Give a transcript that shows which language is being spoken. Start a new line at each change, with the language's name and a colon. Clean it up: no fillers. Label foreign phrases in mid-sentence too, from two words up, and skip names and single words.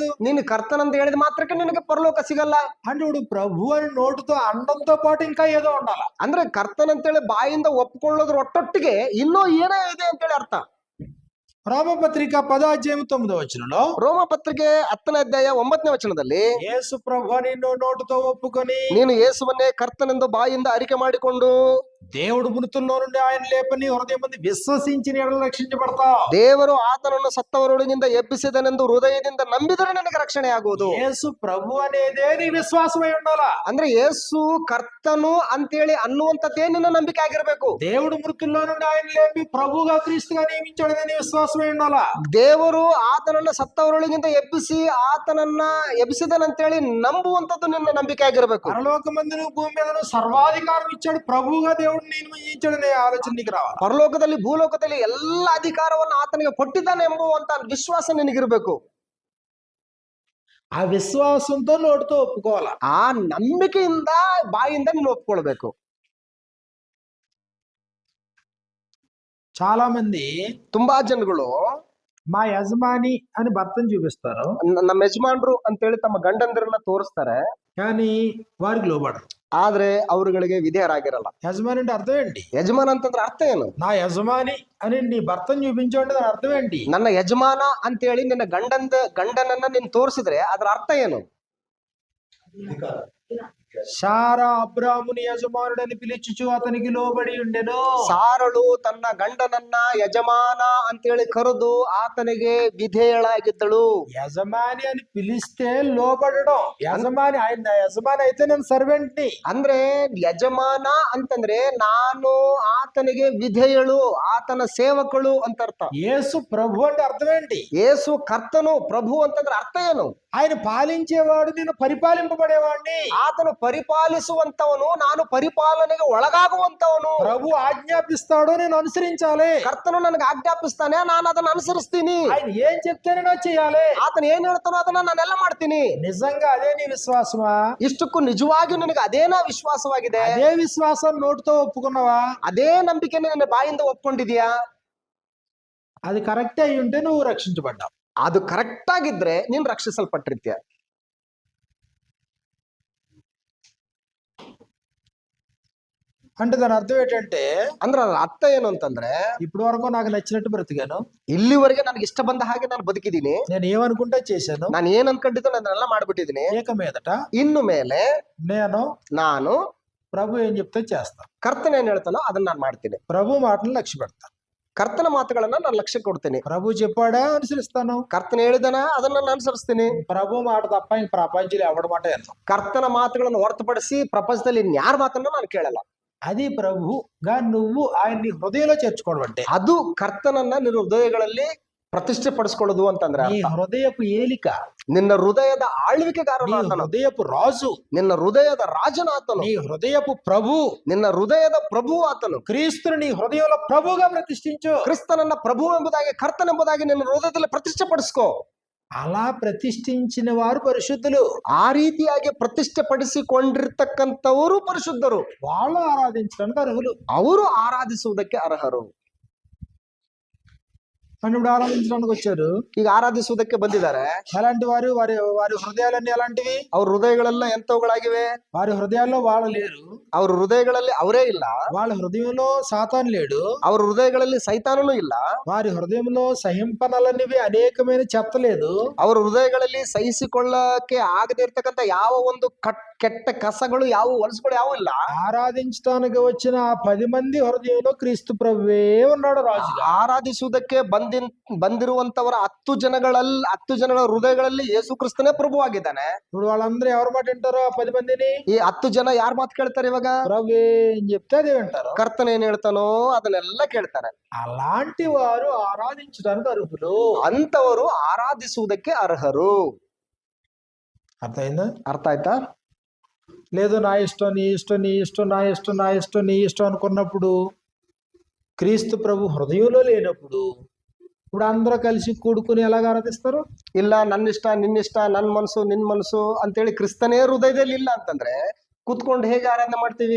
Kannada: ನೀನು ಕರ್ತನಂತ ಹೇಳಿದ ಮಾತ್ರಕ್ಕೆ ನಿನಗೆ ಪರಲೋಕ ಸಿಗಲ್ಲ.
Telugu: అంటే ఇప్పుడు ప్రభు అని నోటితో అండంతో పాటు ఇంకా ఏదో ఉండాల.
Kannada: ಅಂದ್ರೆ ಕರ್ತನಂತೇಳಿ ಬಾಯಿಂದ ಒಪ್ಕೊಳ್ಳೋದ್ರ ಒಟ್ಟೊಟ್ಟಿಗೆ ಇನ್ನೂ ಏನೇ ಇದೆ ಅಂತೇಳಿ ಅರ್ಥ.
Telugu: రోమపత్రిక 10:9
Kannada: ರೋಮ ಪತ್ರಿಕೆ 10:9
Telugu: యేసు ప్రభు నిన్ను నోటితో ఒప్పుకొని
Kannada: ನೀನು ಯೇಸುವನ್ನೇ ಕರ್ತನೆಂದು ಬಾಯಿಂದ ಅರಿಕೆ ಮಾಡಿಕೊಂಡು
Telugu: దేవుడు మృతుల్లో నుండి ఆయన లేపని హృదయం మంది విశ్వసించిన ఎడల రక్షించబడతావు.
Kannada: ದೇವರು ಆತನನ್ನು ಸತ್ತವರೊಳಗಿಂದ ಎಬ್ಬಿಸಿದನೆಂದು ಹೃದಯದಿಂದ ನಂಬಿದರೆ ನಿನಗೆ ರಕ್ಷಣೆ ಆಗುವುದು.
Telugu: యేసు ప్రభు అనేదే నీ విశ్వాసమై ఉండాలా.
Kannada: ಅಂದ್ರೆ ಯೇಸು ಕರ್ತನು ಅಂತೇಳಿ ಅನ್ನುವಂಥದ್ದೇ ನಿನ್ನ ನಂಬಿಕೆ ಆಗಿರ್ಬೇಕು.
Telugu: దేవుడు మృతుల్లో నుండి ఆయన లేపి ప్రభుగా క్రీస్తుగా నియమించాడనే నీ విశ్వాసమై ఉండాలా.
Kannada: ದೇವರು ಆತನನ್ನ ಸತ್ತವರೊಳಗಿಂದ ಎಬ್ಬಿಸಿ ಆತನನ್ನ ಎಬ್ಬಿಸಿದನಂತೇಳಿ ನಂಬುವಂಥದ್ದು ನಿನ್ನ ನಂಬಿಕೆ ಆಗಿರ್ಬೇಕು.
Telugu: పరలోకమందును భూమి మీదను సర్వాధికారం ఇచ్చాడు ప్రభువుగా దేవుడు నియమించాడనే ఆలోచన నీకు రావాలి.
Kannada: ಪರಲೋಕದಲ್ಲಿ ಭೂಲೋಕದಲ್ಲಿ ಎಲ್ಲ ಅಧಿಕಾರವನ್ನು ಆತನಿಗೆ ಕೊಟ್ಟಿದ್ದಾನೆ ಎಂಬುವಂತ ವಿಶ್ವಾಸ ನಿನಗಿರ್ಬೇಕು.
Telugu: ఆ విశ్వాసంతో నోటితో ఒప్పుకోవాలా.
Kannada: ಆ ನಂಬಿಕೆಯಿಂದ ಬಾಯಿಂದ ನೀನು ಒಪ್ಕೊಳ್ಬೇಕು.
Telugu: చాలా మంది
Kannada: ತುಂಬಾ ಜನಗಳು
Telugu: మా యజమాని అని భర్తను చూపిస్తారు,
Kannada: ನಮ್ಮ ಯಜಮಾನ್ರು ಅಂತೇಳಿ ತಮ್ಮ ಗಂಡಂದಿರನ್ನ ತೋರಿಸ್ತಾರೆ,
Telugu: కానీ వారికి లోబడరు.
Kannada: ಆದ್ರೆ ಅವರುಗಳಿಗೆ ವಿಧೇಯರಾಗಿರಲ್ಲ.
Telugu: యజమాని అంటే అర్థం ఏంటి?
Kannada: ಯಜಮಾನ ಅಂತಂದ್ರೆ ಅರ್ಥ ಏನು?
Telugu: నా యజమాని అని నీ భర్తను చూపించండి, దాని అర్థం ఏంటి?
Kannada: ನನ್ನ ಯಜಮಾನ ಅಂತೇಳಿ ನಿನ್ನ ಗಂಡನನ್ನ ನೀನು ತೋರಿಸಿದ್ರೆ ಅದರ ಅರ್ಥ ಏನು?
Telugu: శారా అబ్రాముని యజమానుడని పిలుచుచు అతనికి లోబడి ఉండెను.
Kannada: ಸಾರಳು ತನ್ನ ಗಂಡನನ್ನ ಯಜಮಾನ ಅಂತೇಳಿ ಕರೆದು ಆತನಿಗೆ ವಿಧೇಯಳಾಗಿದ್ದಳು.
Telugu: యజమాని అని పిలిస్తే లోబడడం. యజమాని ఆయన యజమాని అయితే నేను సర్వెంట్ ని.
Kannada: ಅಂದ್ರೆ ಯಜಮಾನ ಅಂತಂದ್ರೆ ನಾನು ಆತನಿಗೆ ವಿಧೇಯಳು, ಆತನ ಸೇವಕಳು ಅಂತ ಅರ್ಥ.
Telugu: యేసు ప్రభు అంటే అర్థం ఏంటి?
Kannada: ಯೇಸು ಕರ್ತನು ಪ್ರಭು ಅಂತಂದ್ರೆ ಅರ್ಥ ಏನು?
Telugu: ఆయన పాలించేవాడు, నేను పరిపాలింపబడేవాడిని.
Kannada: ಆತನು ಪರಿಪಾಲಿಸುವಂತವನು, ನಾನು ಪರಿಪಾಲನೆಗೆ ಒಳಗಾಗುವಂತವನು.
Telugu: ప్రభు ఆజ్ఞాపిస్తాడో నేను అనుసరించాలి.
Kannada: ಕರ್ತನು ನನಗೆ ಆಜ್ಞಾಪಿಸ್ತಾನೆ, ನಾನು ಅದನ್ನ ಅನುಸರಿಸ್ತೀನಿ.
Telugu: ఆయన ఏం చెప్తేనే నేను చేయాలి.
Kannada: ಆತನ ಏನ್ ಹೇಳ್ತಾನೋ ಅದನ್ನ ನಾನೆಲ್ಲ ಮಾಡ್ತೀನಿ.
Telugu: నిజంగా అదే నీ విశ్వాసమా?
Kannada: ಇಷ್ಟಕ್ಕೂ ನಿಜವಾಗಿಯೂ ನಿನಗೆ ಅದೇನಾ ವಿಶ್ವಾಸವಾಗಿದೆ?
Telugu: అదే విశ్వాసం నోటితో ఒప్పుకున్నావా?
Kannada: ಅದೇ ನಂಬಿಕೆ ನಿನ್ನ ಬಾಯಿಂದ ಒಪ್ಕೊಂಡಿದ್ಯಾ?
Telugu: అది కరెక్ట్ అయి ఉంటే నువ్వు రక్షించబడ్డావు.
Kannada: ಅದು ಕರೆಕ್ಟ್ ಆಗಿದ್ರೆ ನೀನ್ ರಕ್ಷಿಸಲ್ಪಟ್ಟಿರ್ತೀಯ.
Telugu: అంటే దాని అర్థం ఏంటంటే,
Kannada: ಅಂದ್ರೆ ಅದ್ರ ಅರ್ಥ ಏನು ಅಂತಂದ್ರೆ,
Telugu: ఇప్పటి వరకు నాకు నచ్చినట్టు బ్రతికాను,
Kannada: ಇಲ್ಲಿವರೆಗೆ ನನಗೆ ಇಷ್ಟ ಬಂದ ಹಾಗೆ ನಾನು ಬದುಕಿದ್ದೀನಿ,
Telugu: నేను ఏమనుకుంటే చేశాను,
Kannada: ನಾನು ಏನ್ ಅನ್ಕೊಂಡಿದ್ದು ನಾನೆಲ್ಲ ಮಾಡ್ಬಿಟ್ಟಿದ್ದೀನಿ.
Telugu: ఏక మీదట
Kannada: ಇನ್ನು ಮೇಲೆ ನಾನು
Telugu: ప్రభు ఏం చెప్తే చేస్తాను.
Kannada: ಕರ್ತನ ಏನ್ ಹೇಳ್ತಾನೋ ಅದನ್ನ ನಾನು ಮಾಡ್ತೀನಿ.
Telugu: ప్రభు మాటను లక్ష్య పెడతాను.
Kannada: ಕರ್ತನ ಮಾತುಗಳನ್ನ ನಾನು ಲಕ್ಷ್ಯ ಕೊಡ್ತೀನಿ.
Telugu: ప్రభు చెప్పాడా అనుసరిస్తాను.
Kannada: ಕರ್ತನ ಹೇಳಿದನ ಅದನ್ನ ನಾನು ಅನುಸರಿಸ್ತೀನಿ.
Telugu: ప్రభు మాట తప్ప ఇంక ప్రపంచంలో ఎవడి మాట ఎంత.
Kannada: ಕರ್ತನ ಮಾತುಗಳನ್ನು ಹೊರತುಪಡಿಸಿ ಪ್ರಪಂಚದಲ್ಲಿ ಇನ್ಯಾರ ಮಾತನ್ನ ನಾನು ಕೇಳಲ್ಲ.
Telugu: అది ప్రభుగా నువ్వు ఆయన్ని హృదయంలో చేర్చుకోవడం అంటే,
Kannada: ಅದು ಕರ್ತನನ್ನ ನಿನ್ನ ಹೃದಯಗಳಲ್ಲಿ ಪ್ರತಿಷ್ಠೆ ಪಡಿಸ್ಕೊಳ್ಳೋದು ಅಂತಂದ್ರೆ,
Telugu: నీ హృదయపు ఏలిక,
Kannada: ನಿನ್ನ ಹೃದಯದ ಆಳ್ವಿಕೆಗಾರನು
Telugu: నీ
Kannada: ಆತನು,
Telugu: హృదయపు రాజు,
Kannada: ನಿನ್ನ ಹೃದಯದ ರಾಜನ ಆತನು,
Telugu: నీ హృదయపు ప్రభు,
Kannada: ನಿನ್ನ ಹೃದಯದ ಪ್ರಭು ಆತನು.
Telugu: క్రీస్తుని నీ హృదయంలో ప్రభుగా ప్రతిష్ఠించు.
Kannada: ಕ್ರಿಸ್ತನನ್ನ ಪ್ರಭು ಎಂಬುದಾಗಿ, ಕರ್ತನೆಂಬುದಾಗಿ ನಿನ್ನ ಹೃದಯದಲ್ಲಿ ಪ್ರತಿಷ್ಠೆ ಪಡಿಸ್ಕೋ.
Telugu: అలా ప్రతిష్ఠించిన వారు పరిశుద్ధులు.
Kannada: ಆ ರೀತಿಯಾಗಿ ಪ್ರತಿಷ್ಠೆ ಪಡಿಸಿಕೊಂಡಿರ್ತಕ್ಕಂಥವರು ಪರಿಶುದ್ಧರು.
Telugu: వాళ్ళు ఆరాధించడానికి అర్హులు.
Kannada: ಅವರು ಆರಾಧಿಸುವುದಕ್ಕೆ ಅರ್ಹರು.
Telugu: అని ఇప్పుడు ఆరాధించడానికి వచ్చారు.
Kannada: ಈಗ ಆರಾಧಿಸುವುದಕ್ಕೆ ಬಂದಿದ್ದಾರೆ.
Telugu: అలాంటి వారు వారి వారి హృదయాలన్నీ ఎలాంటివి?
Kannada: ಅವ್ರ ಹೃದಯಗಳೆಲ್ಲ ಎಂತವುಗಳಾಗಿವೆ?
Telugu: వారి హృదయాల్లో వాళ్ళు లేరు.
Kannada: ಅವ್ರ ಹೃದಯಗಳಲ್ಲಿ ಅವರೇ ಇಲ್ಲ.
Telugu: వాళ్ళ హృదయంలో సాతాను లేడు.
Kannada: ಅವ್ರ ಹೃದಯಗಳಲ್ಲಿ ಸೈತಾನನೂ ಇಲ್ಲ.
Telugu: వారి హృదయంలో సహింపనలనివి అనేకమైన చెత్త లేదు.
Kannada: ಅವ್ರ ಹೃದಯಗಳಲ್ಲಿ ಸಹಿಸಿಕೊಳ್ಳಕ್ಕೆ ಆಗದೆ ಇರ್ತಕ್ಕಂಥ ಯಾವ ಒಂದು ಕೆಟ್ಟ కసಗಳು ಯಾವ వలసಗಳು ಯಾವ ಇಲ್ಲ.
Telugu: ఆరాధించడానికి వచ్చిన ఆ 10 మంది హృదయంలో క్రీస్తు ప్రభువే ఉన్నాడు రాజుగా.
Kannada: ಆರಾಧಿಸುವುದಕ್ಕೆ ಬಂದಿರುವಂತವರ 10 ಜನಗಳ ಹೃದಯಗಳಲ್ಲಿ ಯೇಸು ಕ್ರಿಸ್ತನೇ ಪ್ರಭುವಾಗಿದ್ದಾನೆ.
Telugu: ఇప్పుడు వాళ్ళందరూ ఎవరి మాట వింటారు? ఆ 10 మందిని
Kannada: ಈ 10 ಜನ ಯಾರ ಮಾತು ಕೇಳ್ತಾರೆ ಇವಾಗ?
Telugu: ప్రభువే అని చెప్తే అదే వింటారు.
Kannada: ಕರ್ತನ ಏನ್ ಹೇಳ್ತಾನೋ ಅದನ್ನೆಲ್ಲ ಕೇಳ್ತಾರೆ.
Telugu: అలాంటి వారు ఆరాధించడానికి అర్హులు.
Kannada: ಅಂತವರು ಆರಾಧಿಸುವುದಕ್ಕೆ ಅರ್ಹರು.
Telugu: అర్థమైందా?
Kannada: ಅರ್ಥ ಆಯ್ತಾ?
Telugu: లేదు నా ఇష్టం, నీ ఇష్టం, నీ ఇష్టం, నా ఇష్టం, నా ఇష్టం, నీ ఇష్టం అనుకున్నప్పుడు, క్రీస్తు ప్రభు హృదయంలో లేనప్పుడు ఇప్పుడు అందరూ కలిసి కూడుకుని ఎలాగ ఆరాధిస్తారు?
Kannada: ಇಲ್ಲ ನನ್ನಿಷ್ಟ ನಿನ್ನಿಷ್ಟ ನನ್ ಮನಸ್ಸು ನಿನ್ ಮನಸ್ಸು ಅಂತೇಳಿ ಕ್ರಿಸ್ತನೇ ಹೃದಯದಲ್ಲಿ ಇಲ್ಲ ಅಂತಂದ್ರೆ ಕೂತ್ಕೊಂಡು ಹೇಗೆ ಆರಾಧನೆ ಮಾಡ್ತೀವಿ?